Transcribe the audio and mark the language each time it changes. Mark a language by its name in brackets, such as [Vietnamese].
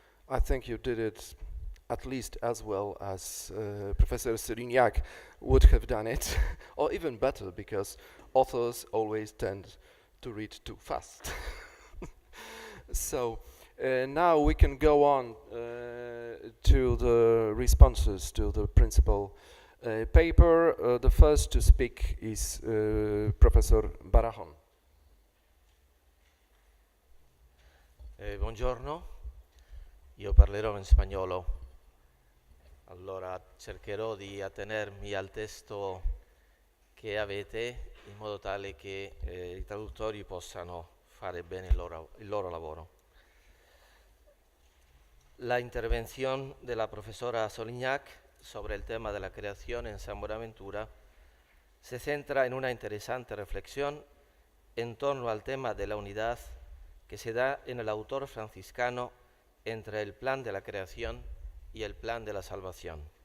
[English] I think you did it at least as well as Professor Serignac would have done it, or even better, because authors always tend to read too fast. So now we can go on to the responses to the principal paper. The first to speak is Professor Barahon. [Italian] Buongiorno, io parlerò in spagnolo, allora cercherò di attenermi al testo che avete in modo tale che i traduttori possano fare bene il loro lavoro. [Spanish] La intervención de la profesora Solignac sobre el tema de la creación en San Buenaventura se centra en una interesante reflexión en torno al tema de la unidad que se da en el autor franciscano entre el plan de la creación y el plan de la salvación.